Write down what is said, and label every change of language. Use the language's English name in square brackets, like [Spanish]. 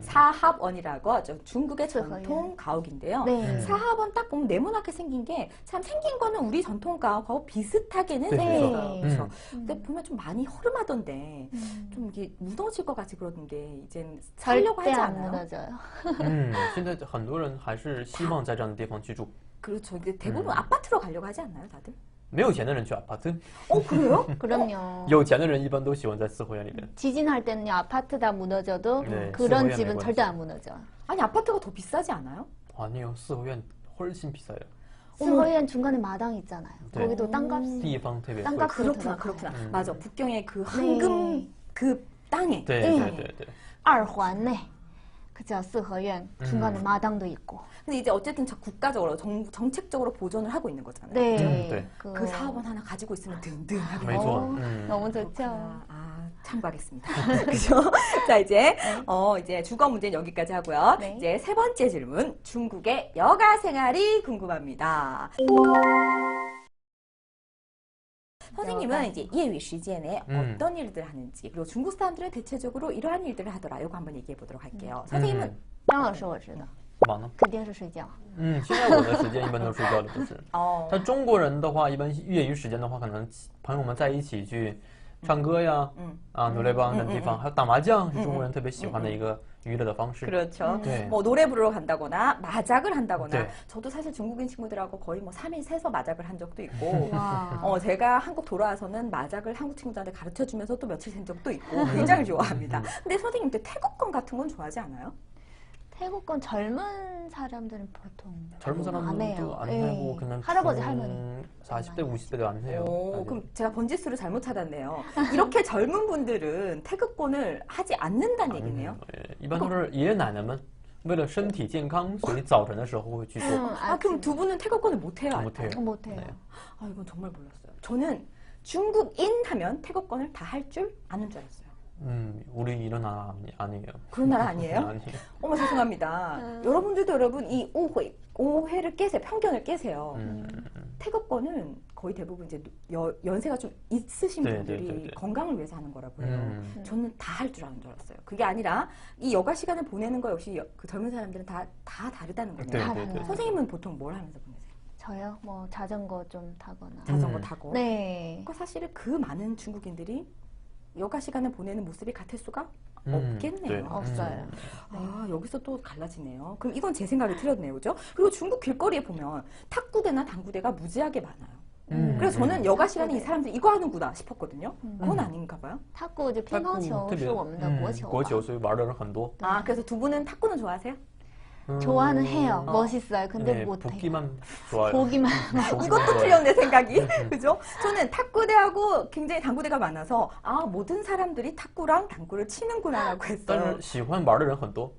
[Korean] 사합원이라고 하죠. 중국의 사합원. 전통 가옥인데요. 네. 사합원 딱 보면 네모나게 생긴 게 참 생긴 거는 우리 전통 가옥하고 비슷하게는 네. 생겼어요. 그래서 음. 근데 보면 좀 많이 허름하던데 좀 이게 무너질 것 같이 그러는데 이젠 살려고 하지 절대 안 않아요? 무너져요. [Chinese] 现在很多人还是希望在这样的地方居住。 [Korean] 그렇죠. 근데 대부분 아파트로 가려고 하지 않나요, 다들? [Chinese] 没有钱的人去 아파트， [Korean] 그래요? 그럼요. [Chinese] 有钱的人一般都喜欢在四合院里面。 [Korean] 지진할 때는요, 아파트 다 무너져도 네, 그런 [Chinese] 四合院 [Korean] 집은 [Chinese] 没关系。 [Korean] 절대 안 무너져. 아니 아파트가 더 비싸지 않아요? 아니요, 四合院훨씬 비싸요. 4合院 중간에 마당 있잖아요. 네. 거기도 땅값. [Chinese] 地方特别贵。 [Korean] 땅값 그렇구나, 그렇구나. 맞아. 북경의 그 황금 그 땅에. [Chinese] 对对对对。 [Korean] 2环네. 그죠, 4合院 중간에 마당도 있고. 근데 이제 어쨌든 국가적으로 정책적으로 보존을 하고 있는 거잖아요. 네. 네. 그 사업원 하나 가지고 있으면 든든하게. [Chinese] 没错。 [Korean] 너무 좋죠. 참고하겠습니다. 그죠? 자, 이제 이제 주거 문제는 여기까지 하고요. 네. 이제 세 번째 질문. 중국의 여가 생활이 궁금합니다. 선생님은 이제 예위 시간에 어떤 일들을 하는지 그리고 중국 사람들은 대체적으로 이러한 일들을 하더라. 이거 한번 얘기해 보도록 할게요. 선생님은 [Chinese] 张老师我知道忙呢？肯定是睡觉。现在我的时间一般都睡觉的，就是。但中国人的话，一般业余时间的话，可能朋友们在一起去唱歌呀，노래방等地方，还有打麻将，是中国人特别喜欢的一个娱乐的方式。 [Korean] 그렇죠. 네. 뭐 노래 부르러 간다거나 마작을 한다거나. 네. 저도 사실 중국인 친구들하고 거의 뭐 3일 새서 마작을 한 적도 있고. 제가 한국 돌아와서는 마작을 한국 친구들한테 가르쳐 주면서 또 며칠 샌 적도 있고 굉장히 좋아합니다. 근데 선생님 태국권 같은 건 좋아하지 않아요? 태국권 젊은 사람들은 보통 젊은 안 사람들도 해요. 안 예. 하고 그냥 할아버지 할머니 40대 50대도 안 해요. 그럼 제가 번지수를 잘못 찾았네요. 이렇게 젊은 분들은 태극권을 하지 않는다는 얘기네요. [Chinese] 一般都是爷爷奶奶们为了身体健康，所以早晨的时候会去做。 [Korean] 그럼 두 분은 태극권을 못 해요? 못해요. 못해요. 네. 이건 정말 몰랐어요. 저는 중국인 하면 태극권을 다 할 줄 아는 줄 알았어요. 우리 이런 나라 아니에요. 그런 나라 아니에요? 아니에요. 어머 죄송합니다. 여러분들도 여러분 이 오해를 깨세요. 편견을 깨세요. 태극권은 거의 대부분 이제 연세가 좀 있으신 분들이 건강을 위해서 하는 거라고 해요. 저는 다 할 줄 아는 줄 알았어요. 그게 아니라 이 여가 시간을 보내는 거 역시 그 젊은 사람들은 다 다르다는 거예요. 선생님은 보통 뭘 하면서 보내세요? 저요? 뭐 자전거 좀 타거나. 자전거 타고? 네. 그러니까 사실은 그 많은 중국인들이 여가 시간을 보내는 모습이 같을 수가 없겠네요. 없어요. 아, 여기서 또 갈라지네요. 그럼 이건 제 생각이 틀렸네요. 그죠? 그리고 중국 길거리에 보면 탁구대나 당구대가 무지하게 많아요. 그래서 저는 여가 시간에 이 사람들 이거 하는구나 싶었거든요. 그건 아닌가 봐요. 탁구 이제 [Chinese] 乒乓球是我们的国球。国球所以玩的人很多。 [Korean] 아, 그래서 두 분은 탁구는 좋아하세요? 좋아는 해요. 멋있어요. 근데 못해요. 보기만 좋아요. 보기만. 이것도 틀렸네 생각이. 그죠? 저는 탁구대하고 굉장히 당구대가 많아서 모든 사람들이 탁구랑 당구를 치는구나라고 했어요. [Chinese] 但是喜欢玩的人很多.